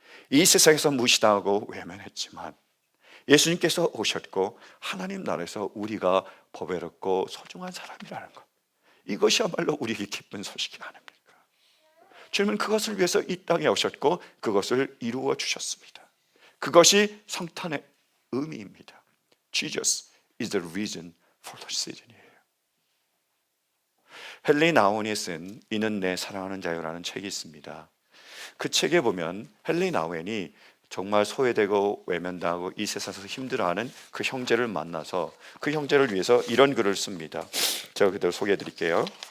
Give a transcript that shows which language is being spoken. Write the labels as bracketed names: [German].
[Korean] 이 세상에서 무시당하고 외면했지만 예수님께서 오셨고 하나님 나라에서 우리가 보배롭고 소중한 사람이라는 것, 이것이야말로 우리에게 기쁜 소식이 아닙니까? 주님은 그것을 위해서 이 땅에 오셨고 그것을 이루어 주셨습니다. 그것이 성탄의 의미입니다. [English] Jesus is the reason for the season이에요. [Korean] 헨리 나우엔이 쓴 이는 내 사랑하는 자유라는 책이 있습니다. 그 책에 보면 헨리 나우엔이 정말 소외되고 외면당하고 이 세상에서 힘들어하는 그 형제를 만나서 그 형제를 위해서 이런 글을 씁니다. 제가 그대로 소개해 드릴게요.